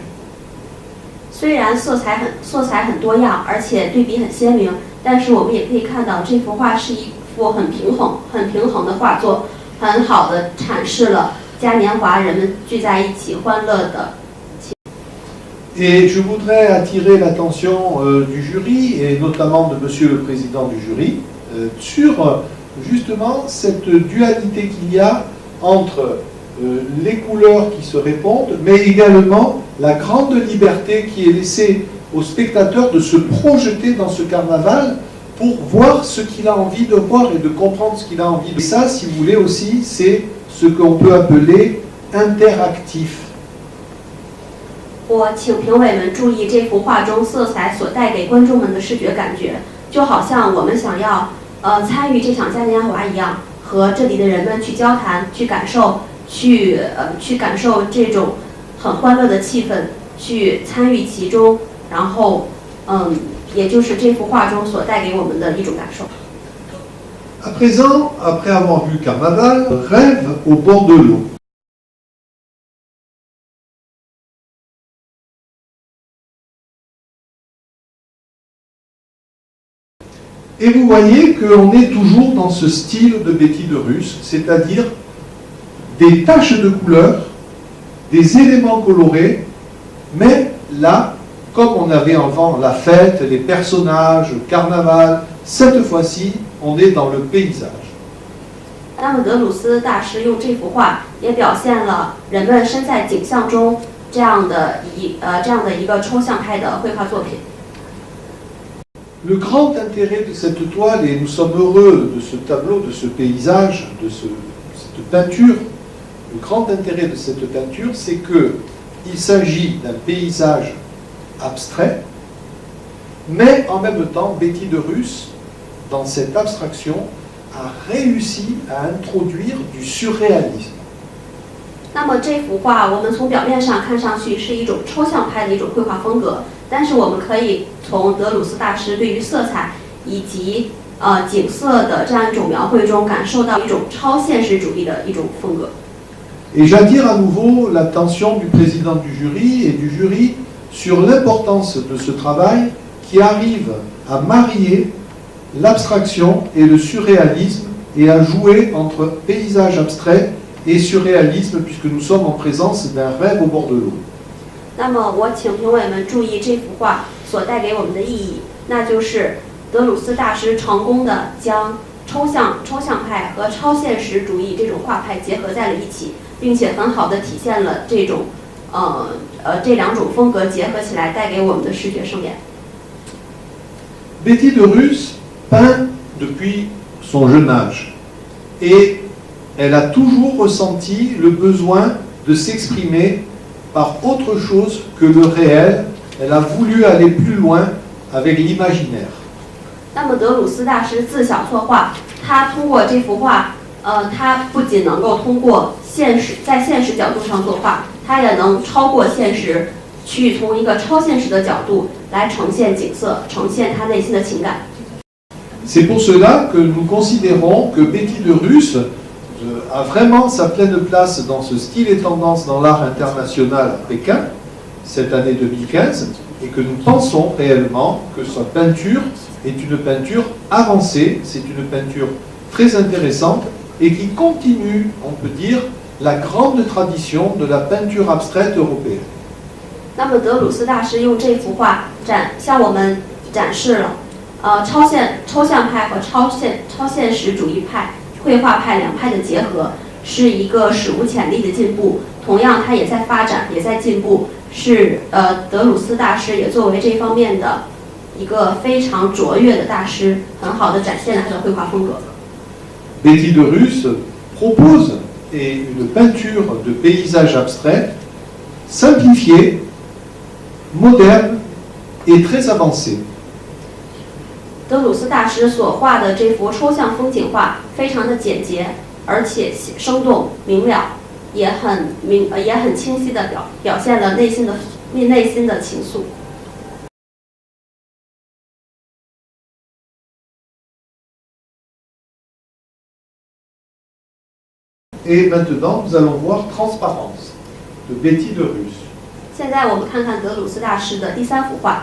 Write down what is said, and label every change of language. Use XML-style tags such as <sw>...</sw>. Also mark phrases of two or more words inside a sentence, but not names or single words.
<zh>虽然色彩很多样，而且对比很鲜明，但是我们也可以看到这幅画是一幅很平衡的画作，很好的阐释了嘉年华人们聚在一起欢乐的。</zh> <fr>Et je voudrais attirer l'attention du jury, et notamment de Monsieur le Président du jury, sur justement cette dualité qu'il y a entre les couleurs qui se répondent, mais également la grande liberté qui est laissée au spectateur de se projeter dans ce carnaval pour voir ce qu'il a envie de voir et de comprendre ce qu'il a envie de voir. Et ça, si vous voulez aussi, c'est ce qu'on peut appeler interactif.</fr> <zh>我请评委们注意这幅画中色彩所带给观众们的视觉感觉，就好像我们想要参与这场嘉年华一样，和这里的人们去交谈、去感受、去感受这种很欢乐的气氛，去参与其中，然后也就是这幅画中所带给我们的一种感受。</zh> <fr>À présent, après avoir vu Carnaval, rêve au bord de l'eau. Et vous voyez qu'on est toujours dans ce style de Betty de Russe, c'est-à-dire des taches de couleur, des éléments colorés, mais là, comme on avait avant la fête, les personnages, le carnaval, cette fois-ci, on est dans le paysage.</fr> <zh>那么德鲁斯大师用这幅画也表现了人们身在景象中这样的一个抽象派的绘画作品。</zh> <fr>Le grand intérêt de cette toile, et nous sommes heureux de ce tableau, de ce paysage, de cette peinture, le grand intérêt de cette peinture, c'est qu'il s'agit d'un paysage abstrait, mais en même temps, Betty de Russe, dans cette abstraction, a réussi à introduire du surréalisme.</fr> <zh>那么这幅画，我们从表面上看上去是一种抽象派的一种绘画风格，但是我们可以从德鲁斯大师对于色彩以及景色的这样一种描绘中，感受到一种超现实主义的一种风格。</zh> <fr>Et j'attire à nouveau l'attention du président du jury et du jury sur l'importance de ce travail qui arrive à marier l'abstraction et le surréalisme et à jouer entre paysage abstrait et surréalisme puisque nous sommes en présence d'un rêve au bord de l'eau.</fr> <zh>那么我请评委们注意这幅画所带给我们的意义，那就是德鲁斯大师成功的将抽象派和超现实主义这种画派结合在了一起，并且很好的体现了这种这两种风格结合起来带给我们的视觉盛宴。</zh> <fr>Betty de Russe peint depuis son jeune âge et elle a toujours ressenti le besoin de s'exprimer par autre chose que le réel. Elle a voulu aller plus loin avec l'imaginaire.</fr> <zh>那么德鲁斯大师自小作画，他通过这幅画，他不仅能够通过在现实角度上作画，他也能超过现实，去从一个超现实的角度来呈现景色，呈现他内心的情感。</zh> <fr>C'est pour cela que nous considérons que Betty de Russe a vraiment sa pleine place dans ce style et tendance dans l'art international à Pékin, cette année 2015, et que nous pensons réellement que sa peinture est une peinture avancée, c'est une peinture très intéressante et qui continue, on peut dire, la grande tradition de la peinture abstraite européenne.</fr> <zh>那么德鲁斯大师用这幅画向我们展示了抽象派和超现实主义派绘画派两派的结合，是一个史无前例的进步。同样，它也在发展，也在进步。是德鲁斯大师也作为这方面的一个非常卓越的大师，很好的展现了他的绘画风格。</zh> <fr>Betty de Russe propose une peinture de paysage abstrait, simplifiée, moderne et très avancée.</fr> <zh>德鲁斯大师所画的这幅抽象风景画非常的简洁，而且生动明了，也很清晰的表现了内心的情愫。</zh> <fr>Et maintenant, nous allons voir Transparence de Betty de Russe.</fr> <zh>现在我们看看德鲁斯大师的第三幅画。</zh>